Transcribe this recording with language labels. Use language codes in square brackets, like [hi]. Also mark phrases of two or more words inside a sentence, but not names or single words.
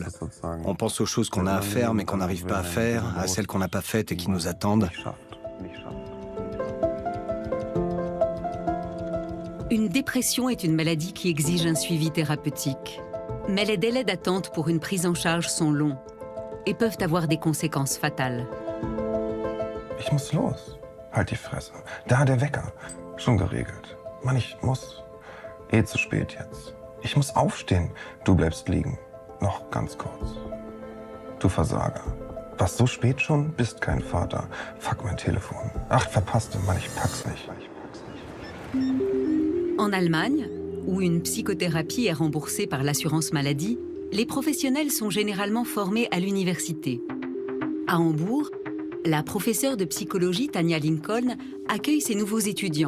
[fr] On pense aux choses qu'on a à faire mais qu'on n'arrive pas à faire, à celles qu'on n'a pas faites et qui nous attendent. Une dépression est une maladie qui exige un suivi thérapeutique. Mais les délais d'attente pour une prise en charge sont longs et peuvent avoir des conséquences fatales. [de] Ich muss los. Halt die Fresse. Da der Wecker. Schon geregelt. Mann, ich muss. Eh zu spät jetzt. Ich muss aufstehen. Du bleibst liegen. Noch ganz kurz. Du Versager. Was, so spät schon? Bist kein Vater. Fuck mein Telefon. Ach, verpasste. Mann, ich pack's nicht. [fr] En Allemagne, où une psychothérapie est remboursée par l'assurance maladie, les professionnels sont généralement formés à l'université. À Hambourg, la professeure de psychologie Tania Lincoln accueille ses nouveaux étudiants.